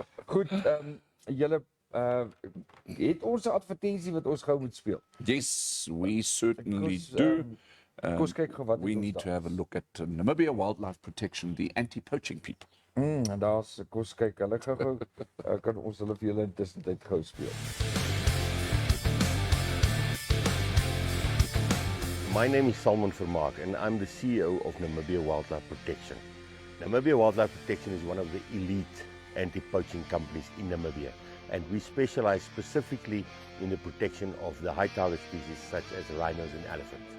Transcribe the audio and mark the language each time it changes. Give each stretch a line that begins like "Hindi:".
Afrikaans: Goed, julle het ons 'n advertensie wat ons gou moet speel.
English: Yes, we certainly do. We need to have a look at Namibia Wildlife Protection, the anti-poaching people.
Afrikaans: En daar's kos kyk, hulle gou kan ons hulle vir julle intussen tyd gou speel.
English: My name is Salman Vermaak and I'm the CEO of Namibia Wildlife Protection. Namibia Wildlife Protection is one of the elite anti-poaching companies in Namibia, and we specialize specifically in the protection of the high target species such as rhinos and elephants.